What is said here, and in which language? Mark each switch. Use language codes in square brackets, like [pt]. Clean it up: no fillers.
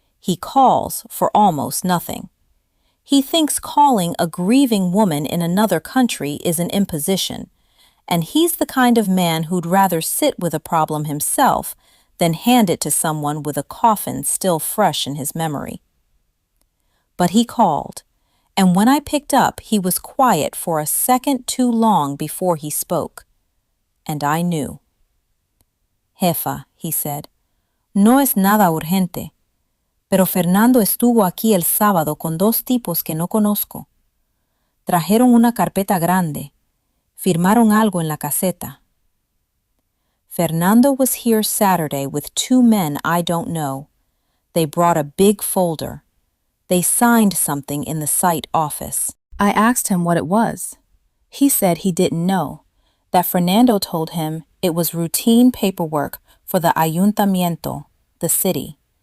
[en] He calls for almost nothing. He thinks calling a grieving woman in another country is an imposition, and he's the kind of man who'd rather sit with a problem himself than hand it to someone with a coffin still fresh in his memory. But he called, And when I picked up, he was quiet for a second too long before he spoke. And I knew. [es] Jefa, [en] he said, [es] no es nada urgente, pero Fernando estuvo aquí el sábado con dos tipos que no conozco. Trajeron una carpeta grande. Firmaron algo en la caseta. [en] Fernando was here Saturday with two men I don't know. They brought a big folder. They signed something in the site office. I asked him what it was. He said he didn't know, that Fernando told him it was routine paperwork for the ayuntamiento, the city.